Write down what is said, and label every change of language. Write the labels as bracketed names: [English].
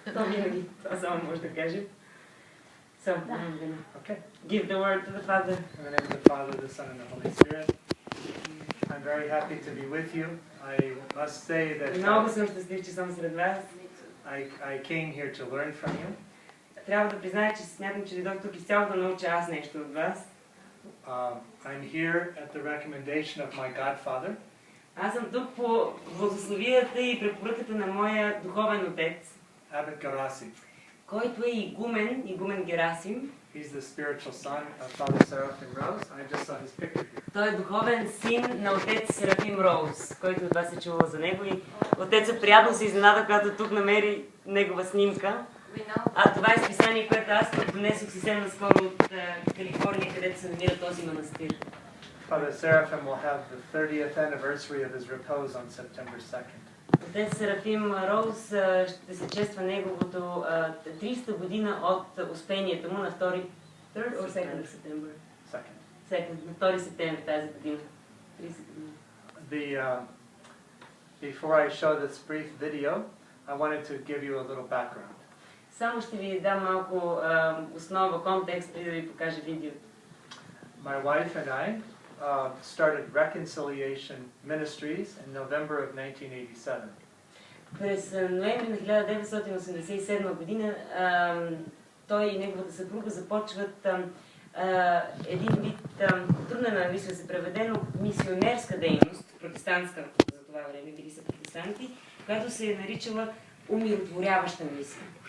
[Bulgarian] То винаги, това само може да кажем. [English] So, Okay. give the word to the Father. In the name of the Father, the Son, and the Holy Spirit. I'm very happy to be with you. I must say that [Bulgarian] Много съм щастлив, че съм сред вас. [English] I came here to learn from you. [Bulgarian] Трябва да призная, че смятам, че дойдох тук изцяло да науча аз нещо от вас. [English] I'm here at the recommendation of my godfather. [Bulgarian] Аз съм тук по благословията и препоръката на моя духовен отец, [English] Abbot Gerasim. [Bulgarian] който е игумен Герасим. [English] He's the spiritual son of Father Seraphim Rose. I just saw his picture here. [Bulgarian] Той е духовен син на отец Серафим Роуз, който от вас е чувал за него, и отецът приятно се изненада, когато тук намери негова снимка. А това е списание, което аз донесох съвсем наскоро от Калифорния, където се намира този манастир. [English] Father Seraphim will have the 30th anniversary of his repose on September 2nd. [Bulgarian] Отец Серафим Роуз ще се чества неговото 300 година от успението му на 2 септември. На 2 септември тази година. 30 години. [English] Before I show this brief video, I wanted to give you a little background. [Bulgarian] Само ще ви дам малко основа, контекст, преди да ви покажа видеото. [English] My wife and I started Reconciliation Ministries in November of 1987. [Bulgarian] През ноември на 1987 година той и неговата съпруга започват един вид, трудно на английски се преведе, но мисионерска дейност, протестантска за това време, били са протестанти, която се е наричала умиротворяваща мисия.